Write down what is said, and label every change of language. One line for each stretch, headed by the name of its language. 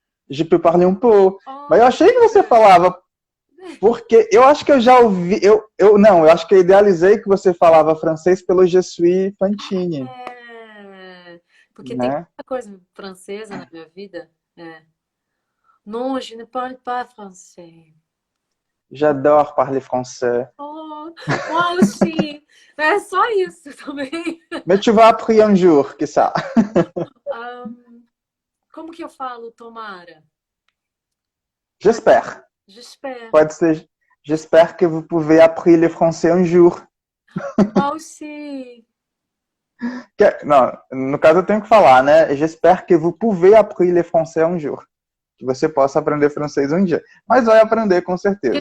French: Je peux parler un peu.
Portuguese: Mas eu achei que você Olha! falava, porque eu acho que eu já ouvi, eu acho que eu idealizei que você falava francês pelo Je suis Fantine, É, porque tem né? muita coisa francesa na minha vida. É.
French: Non, je ne parle pas français. J'adore parler français.
Portuguese: Oh, uau, sim. É só isso também.
French: Mais tu vas apprendre un jour, que ça.
Portuguese: Como que eu falo tomara?
French: J'espère. J'espère.
Portuguese: Pode ser,
French: j'espère que vous pouvez apprendre le français un jour. Moi aussi.
Portuguese: Não, no caso eu tenho que falar, né?
French: J'espère que vous pouvez apprendre le français un jour.
Portuguese: Que você possa aprender francês um dia. Mas vai aprender com certeza.